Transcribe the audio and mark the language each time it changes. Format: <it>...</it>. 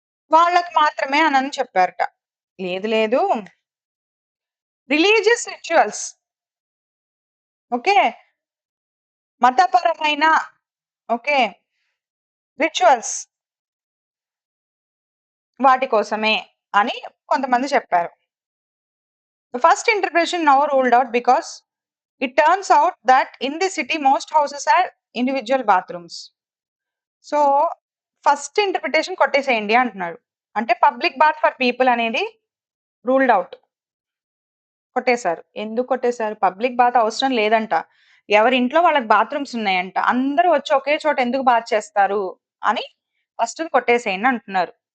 <te>వాళ్ళకి మాత్రమే అనని చెప్పారట. లేదు లేదు. Religious rituals. ఓకే. మతపరమైన ఓకే. రిచువల్స్ వాటి కోసమే అని కొంతమంది చెప్పారు.</te> <en>The first interpretation now ruled out because it turns out that in the city most houses have individual bathrooms.</en> <te>So, first interpretation కొట్టేసేయండి అంటున్నాడు. అంటే</te> <en>public bath for people</en> <te>అనేది ruled out. కొట్టేశారు. ఎందుకు కొట్టేశారు? పబ్లిక్ బాత్ అవసరం లేదంట. ఎవరి ఇంట్లో వాళ్ళకి బాత్రూమ్స్ ఉన్నాయంట. అందరూ వచ్చి ఒకే చోట ఎందుకు బాత్ చేస్తారు అని ఫస్ట్‌ది కొట్టేసేయండి అంటున్నారు.</te>